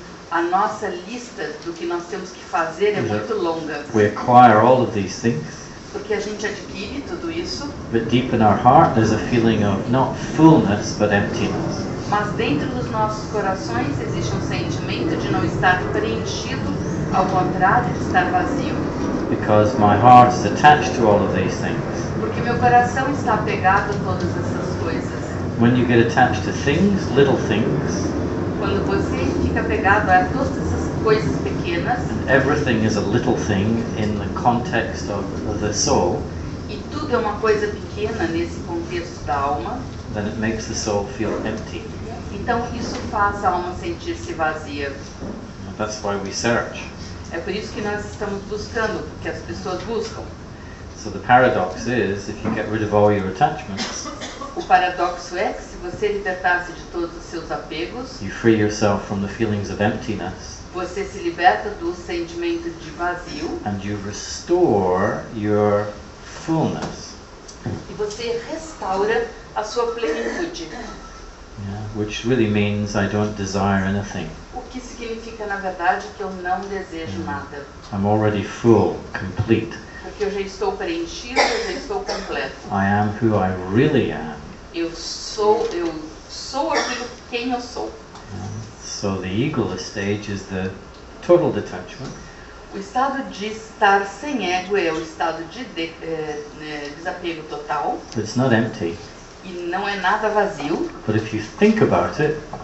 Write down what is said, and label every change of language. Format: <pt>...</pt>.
<pt>A nossa lista do que nós temos que fazer é muito longa.</pt> <en>We acquire all of these things,</en> <pt>Porque a gente adquire tudo isso,</pt> <en>but deep in our heart there's a feeling of not fullness but emptiness.</en> <pt>mas dentro dos nossos corações existe um sentimento de não estar preenchido, ao contrário de estar vazio.</pt> <en>Because my heart is attached to all of these things.</en> <pt>Porque meu coração está apegado a todas essas coisas.</pt> <en>When you get attached to things, little things,</en> <pt>Quando você fica apegado a todas essas coisas pequenas,</pt> <en>everything is a little thing in the context of the soul,</en> <pt>e tudo é uma coisa pequena nesse contexto da alma,</pt> <en>then it makes the soul feel empty.</en> <pt>então isso faz a alma sentir-se vazia.</pt> <en>That's why we search.</en> <pt>É por isso que nós estamos buscando, porque as pessoas buscam.</pt> <en>So the paradox is, if you get rid of all your attachments,</en> <pt>O paradoxo é que se você libertar-se de todos os seus apegos,</pt> <en>you free yourself from the feelings of emptiness,</en> <pt>você se liberta do sentimento de vazio</pt> <en>and you restore your fullness,</en> <pt>e você restaura a sua plenitude.</pt> <en>which really means I don't desire anything.</en> <pt>O que significa, na verdade, que eu não desejo nada.</pt> <en>I'm already full, complete.</en> <pt>Porque eu já estou preenchido, eu já estou completo.</pt> <en>I am who I really am.</en> <pt>Eu sou aquilo quem eu sou.</pt> <en>So the egoless stage is the total detachment.</en> <pt>O estado de estar sem ego é o estado de desapego total.</pt> <en>It's not empty.</en> <pt>E não é nada vazio.</pt> <en>But if you think about it,</en>